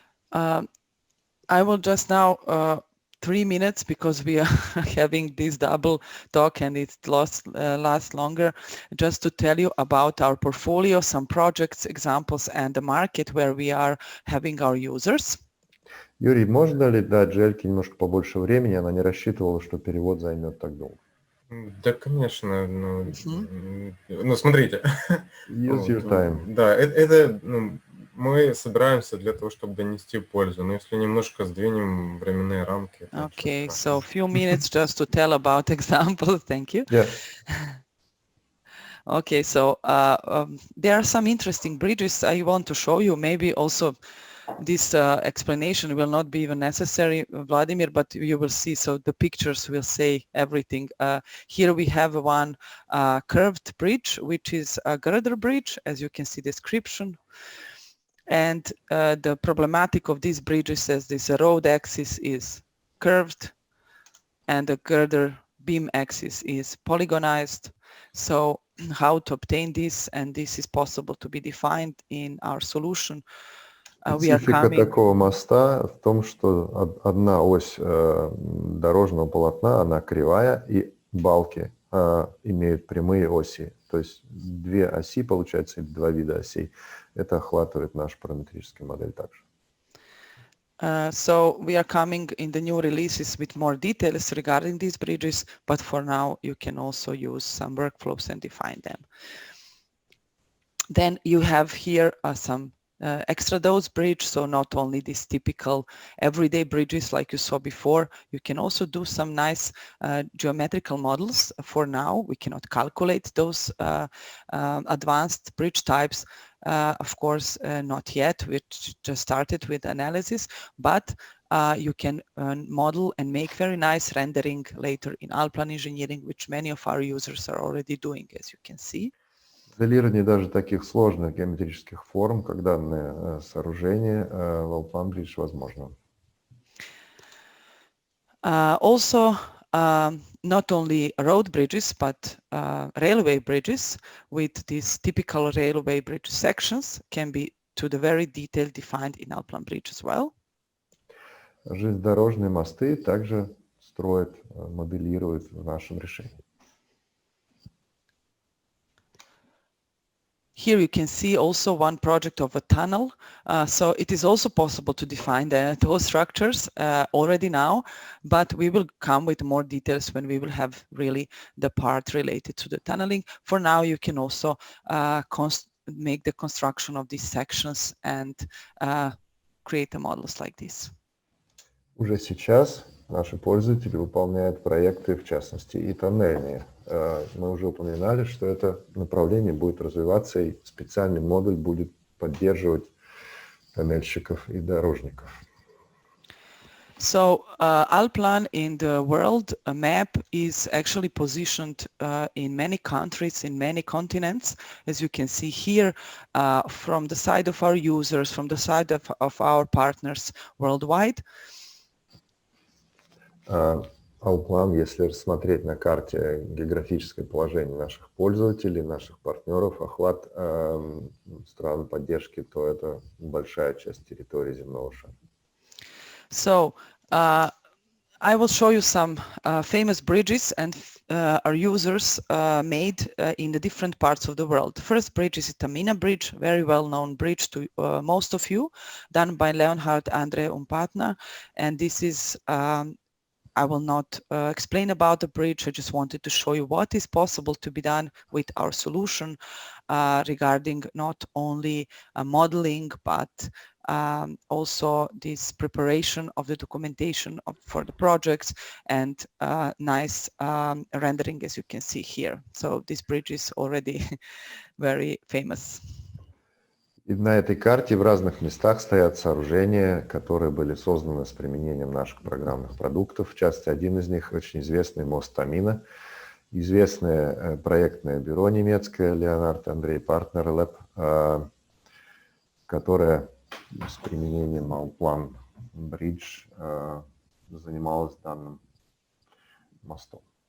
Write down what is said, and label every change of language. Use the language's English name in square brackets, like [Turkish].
[English] I will just now 3 minutes, because we are having this double talk and it lasts longer, just to tell you about our portfolio, some projects, examples, and the market where we are having our users. [Russian] Юрий, можно ли дать Жельке немножко побольше времени? Она не рассчитывала, что перевод займет так долго. Да, конечно. Ну, смотрите. [English] Use your time. [Russian] Да, это мы собираемся для того, чтобы донести пользу. Но если немножко сдвинем временные рамки. [English] Okay, so a few minutes just to tell about examples. Thank you. Yeah. Okay, so there are some interesting bridges I want to show you. Maybe also this explanation will not be even necessary, Vladimir, but you will see. So the pictures will say everything. Here we have one curved bridge, which is a girder bridge, as you can see description. And the problematic of these bridges is this road axis is curved and the girder beam axis is polygonized. So how to obtain this, and this is possible to be defined in our solution. [Russian] Специфика такого моста в том, что одна ось дорожного полотна, она кривая, и балки имеют прямые оси. То есть две оси, получается, два вида осей. Это охватывает наша параметрическая модель также. [English] So we are coming in the new releases with more details regarding these bridges, but for now you can also use some workflows and define them. Then you have here some extra dose bridge, so not only these typical everyday bridges like you saw before, you can also do some nice geometrical models. For now, we cannot calculate those advanced bridge types. Of course, not yet. We just started with analysis, but you can model and make very nice rendering later in Alplan engineering, which many of our users are already doing, as you can see. [Russian] Моделирование даже таких сложных геометрических форм, как данное сооружение, в Alplan Bridge возможно. [English] Also, not only road bridges, but railway bridges with these typical railway bridge sections can be to the very detail defined in Alplan Bridge as well. [Russian] Железнодорожные мосты также строят, моделируют в нашем решении. [English] Here you can see also one project of a tunnel. So it is also possible to define those structures already now, but we will come with more details when we will have really the part related to the tunneling. For now, you can also make the construction of these sections and create the models like this. [Russian] Уже сейчас наши пользователи выполняют проекты, в частности, и тоннельные. Мы уже упоминали, что это направление будет развиваться, и специальный модуль будет поддерживать тоннельщиков и дорожников. [English] So Alplan in the world map is actually positioned in many countries, in many continents, as you can see here, from the side of our users, from the side of our partners worldwide. [Russian] Алплан, если рассмотреть на карте географическое положение наших пользователей, наших партнеров, охват стран поддержки, то это большая часть территории земного шара. [English] So I will show you some famous bridges and our users made in the different parts of the world. The first bridge is Tamina Bridge, very well-known bridge to most of you, done by Leonhard Andre Umpatna, and this is I will not explain about the bridge. I just wanted to show you what is possible to be done with our solution regarding not only modeling, but also this preparation of the documentation for the projects and nice rendering, as you can see here. So this bridge is already very famous. [Russian] И на этой карте в разных местах стоят сооружения, которые были созданы с применением наших программных продуктов. В частности, один из них очень известный мост Тамина, известное проектное бюро немецкое Leonhard Andre Partner Lab, которое с применением Alplan Bridge занималось данным мостом.